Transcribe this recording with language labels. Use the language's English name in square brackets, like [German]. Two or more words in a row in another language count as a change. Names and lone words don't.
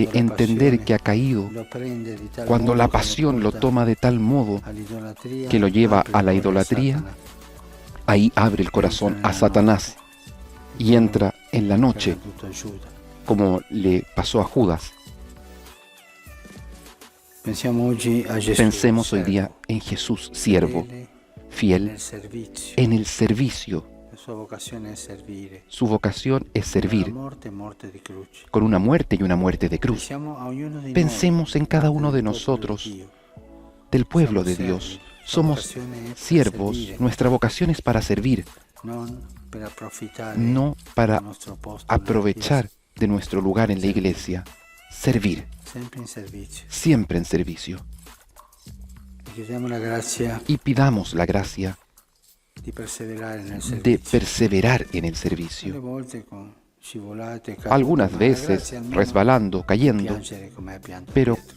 [Italian] quando la [Spanish] entender [Italian] passione [Spanish] que ha caído, [Italian] lo prende di tal [Spanish] cuando [Italian] modo [Spanish] la [Italian] che [Spanish] pasión lo [Italian] porta [Spanish] toma de tal modo [Italian] all'idolatria, [Spanish] que lo lleva [Italian] apre [Spanish] a la [Italian] il cuore [Spanish] idolatría, [Italian] Satana. [Spanish] ahí abre el corazón a Satanás y entra en la [Italian] Che è [Spanish] noche, [Italian] accaduto a Giuda. [Spanish] como le pasó a Judas. [Italian] Pensiamo oggi a Gesù, [Spanish] Pensemos hoy [Italian] servo, [Spanish] día en Jesús, siervo, [Italian] fedele [Spanish] fiel [Italian] nel servizio. [Spanish] en el servicio. [Italian] La sua vocazione è servire. [Spanish] Su vocación es [Italian] La [Spanish] servir, [Italian] morte di croce. [Spanish] con una muerte y una muerte de cruz. [Italian] Pensiamo a ognuno di [Spanish] Pensemos [Italian] noi, [Spanish] en cada [Italian] parte [Spanish] uno de [Italian] del popolo [Spanish] nosotros, [Italian] di Dio. [Spanish] del pueblo de [Italian] Siamo [Spanish] Dios. [Italian] servi. La [Spanish] Somos [Italian] vocazione è per [Spanish] siervos, [Italian] servire, [Spanish] nuestra vocación es para servir, [Italian] non per approfittare [Spanish] no para [Italian] del nostro posto nella [Spanish] aprovechar de nuestro lugar en la iglesia. Servir, [Italian] Chiesa, sempre in servizio. [Spanish] siempre en servicio. [Italian] E chiediamo la grazia [Spanish] Y pidamos la gracia [Italian] di perseverare nel [Spanish] de [Italian] servizio. [Spanish] perseverar en el [Italian] Alle [Spanish] servicio. [Italian] volte con scivolate, cadute, [Spanish] Algunas [Italian] ma la [Spanish] veces [Italian] grazia almeno [Spanish] resbalando, [Italian] di [Spanish] cayendo, [Italian] piangere come ha pianto [Spanish] pero [Italian] Pietro.